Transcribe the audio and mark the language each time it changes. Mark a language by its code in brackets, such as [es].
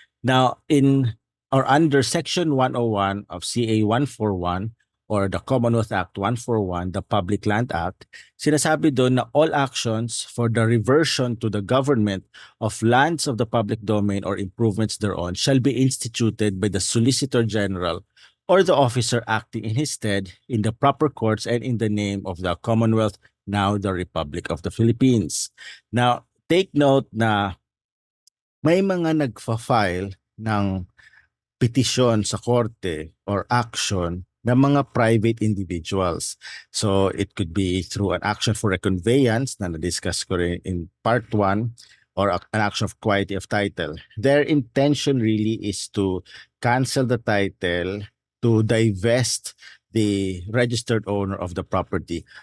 [en] Now, in or under Section 101 of CA 141 or the Commonwealth Act 141, the Public Land Act, [tl] sinasabi doon na [en] all actions for the reversion to the government of lands of the public domain or improvements thereon shall be instituted by the Solicitor General or the officer acting in his stead in the proper courts and in the name of the Commonwealth, now the Republic of the Philippines. [tl] Now, take note na may mga nagfa-file ng petisyon sa korte or action ng mga private individuals. [en] So it could be through an action for reconveyance [tl] na na-discuss ko rin [en] in part 1 or an action of quality of title. Their intention really is to cancel the title, to divest the registered owner of the property.